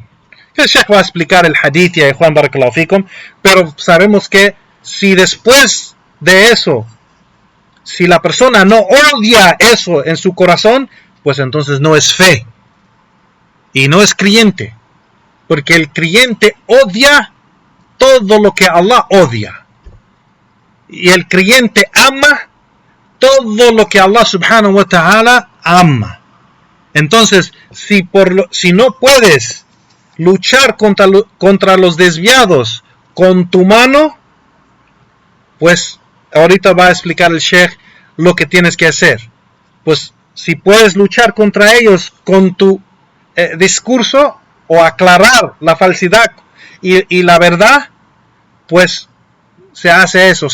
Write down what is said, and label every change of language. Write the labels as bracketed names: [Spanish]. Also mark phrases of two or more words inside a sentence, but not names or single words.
[Spanish] El Sheikh va a explicar el hadith de Juan [Arabic] بارك الله فيكم, [Spanish] pero sabemos que si después de eso, si la persona no odia eso en su corazón, pues entonces no es fe y no es creyente, porque el creyente odia todo lo que Allah odia, y el creyente ama todo lo que Allah [Arabic] سبحانه وتعالى [Spanish] ama. Entonces, si no puedes luchar contra los desviados con tu mano, pues ahorita va a explicar el Sheikh lo que tienes que hacer. Pues si puedes luchar contra ellos con tu discurso o aclarar la falsedad y la verdad, pues se hace eso.